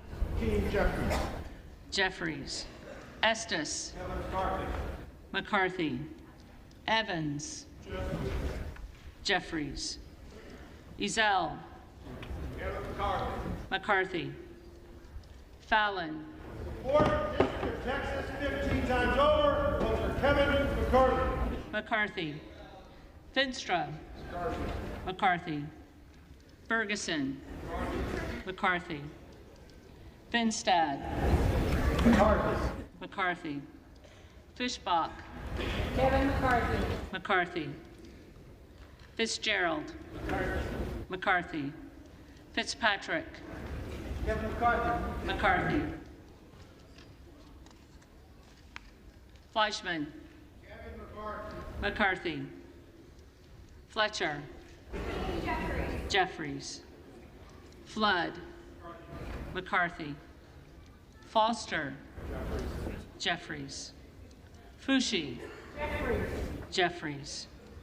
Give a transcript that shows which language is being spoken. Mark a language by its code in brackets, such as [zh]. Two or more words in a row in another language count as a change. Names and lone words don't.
[en] Jeffries, Estes, McCarthy, Evans, Jeffries, Ezell, McCarthy, Fallon, 4th District of Texas, 15 times over. Votes for Kevin McCarthy. McCarthy, Finstra, McCarthy, Ferguson, McCarthy, Finstad, McCarthy, Fischbach, Kevin McCarthy. McCarthy, Fitzgerald, McCarthy, Fitzpatrick, Kevin McCarthy. McCarthy, Fleischman, McCarthy, Fletcher, Jeffries, Flood, McCarthy, Foster, Jeffries, Fushi, Jeffries,